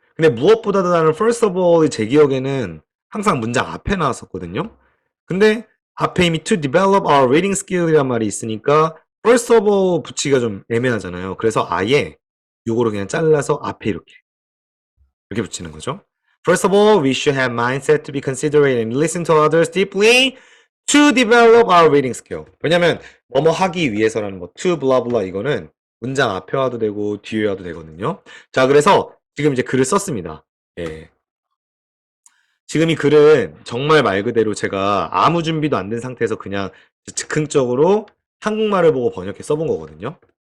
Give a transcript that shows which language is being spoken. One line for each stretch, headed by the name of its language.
Korean: 근데 무엇보다도라는
English: first of all
Korean: 이 제 기억에는 항상 문장 앞에 나왔었거든요. 근데 앞에 이미
English: to develop our reading skill
Korean: 이란 말이 있으니까 first of all 붙이기가 좀 애매하잖아요. 그래서 아예 요거를 그냥 잘라서 앞에 이렇게 붙이는 거죠.
English: First of all, we should have mindset to be considerate and listen to others deeply to develop our reading skill.
Korean: 왜냐면 뭐뭐 하기 위해서라는 거 to blah blah 이거는 문장 앞에 와도 되고 뒤에 와도 되거든요. 자, 그래서 지금 이제 글을 썼습니다. 예. 지금 이 글은 정말 말 그대로 제가 아무 준비도 안 된 상태에서 그냥 즉흥적으로 한국말을 보고 번역해 써본 거거든요.